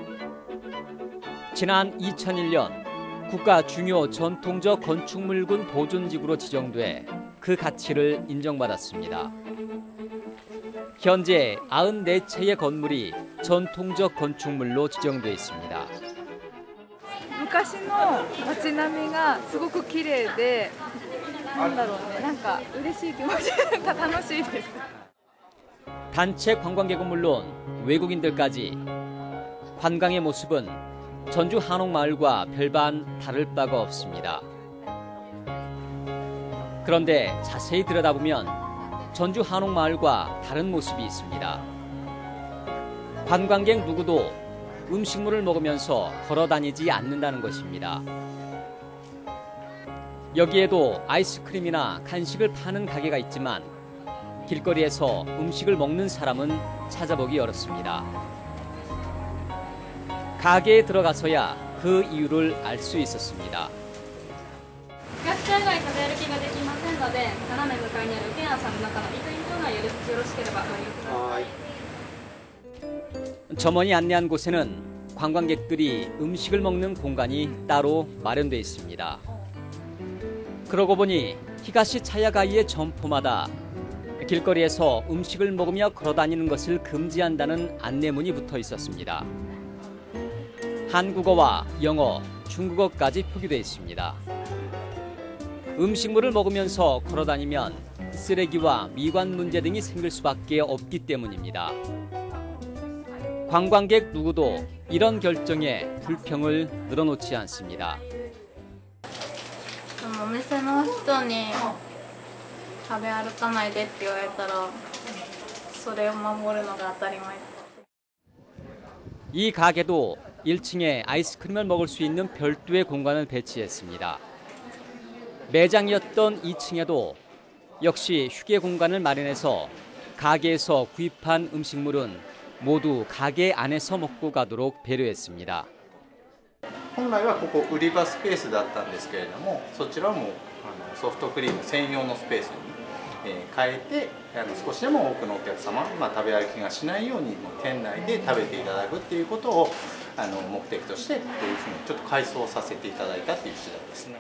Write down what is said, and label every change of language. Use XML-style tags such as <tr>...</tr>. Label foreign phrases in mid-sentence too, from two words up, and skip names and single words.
<ko>지난 2001년 국가 중요 전통적 건축물군 보존지구로 지정돼 그 가치를 인정받았습니다. 현재 94채의 건물이 전통적 건축물로 지정돼 있습니다.</ko> <ja>昔の街並みがすごく綺麗で、なんだろうね、なんか嬉しい気持ちが楽しいです。</ja> <ko>단체 관광객은 물론 외국인들까지 관광의 모습은 전주 한옥마을과 별반 다를 바가 없습니다. 그런데 자세히 들여다보면 전주 한옥마을과 다른 모습이 있습니다. 관광객 누구도 음식물을 먹으면서 걸어 다니지 않는다는 것입니다. 여기에도 아이스크림이나 간식을 파는 가게가 있지만 길거리에서 음식을 먹는 사람은 찾아보기 어렵습니다. 가게에 들어가서야 그 이유를 알 수 있었습니다.</ko> <ja>お客さん以外食べ歩きができませんので、斜め向かいにあるケンヤさんの中のイートインコーナーよろしければご利用ください。</ja> <ko>점원이 안내한 곳에는 관광객들이 음식을 먹는 공간이 따로 마련돼 있습니다. 그러고 보니 히가시 차야가이의 점포마다 길거리에서 음식을 먹으며 걸어다니는 것을 금지한다는 안내문이 붙어 있었습니다. 한국어와 영어, 중국어까지 표기되어 있습니다. 음식물을 먹으면서 걸어다니면 쓰레기와 미관 문제 등이 생길 수밖에 없기 때문입니다. 관광객 누구도 이런 결정에 불평을 늘어놓지 않습니다.</ko> <ja>お店の人に食べ歩かないでって言われたらそれを守るのが当たり前。</ja> <ko>이 가게도 1층에 아이스크림을 먹을 수 있는 별도의 공간을 배치했습니다. 매장이었던 2층에도 역시 휴게 공간을 마련해서 가게에서 구입한 음식물은 모두 가게 안에서 먹고 가도록 배려했습니다.</ko> <ja>本来はここ売り場スペースだったんですけれども、そちらもソフトクリーム専用のスペースに変えて、少しでも多くのお客様、食べ歩きがしないように店内で食べていただくっていうことを目的として、こういうふうにちょっと改装させていただいたっていう次第ですね。</ja>